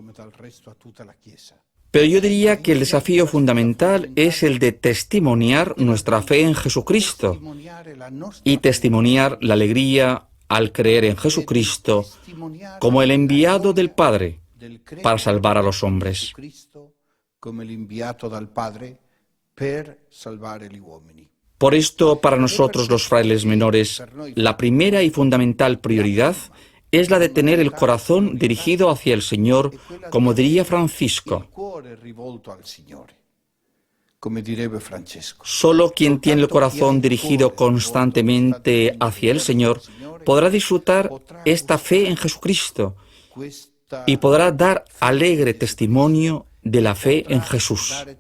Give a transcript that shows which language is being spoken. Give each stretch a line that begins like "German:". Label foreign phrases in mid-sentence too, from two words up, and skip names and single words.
Spanish: Pero yo diría que el desafío fundamental es el de testimoniar nuestra fe en Jesucristo y testimoniar la alegría al creer en Jesucristo como el enviado del Padre, para salvar a los hombres.
Italian: Come l'inviato dal Padre per salvare gli uomini.
Spanish: Por esto, para nosotros los frailes menores, la primera y fundamental prioridad es la de tener el corazón dirigido hacia el Señor, como diría Francisco. Solo quien tiene el corazón dirigido constantemente hacia el Señor podrá disfrutar esta fe en Jesucristo y podrá dar alegre testimonio de la fe en Jesús.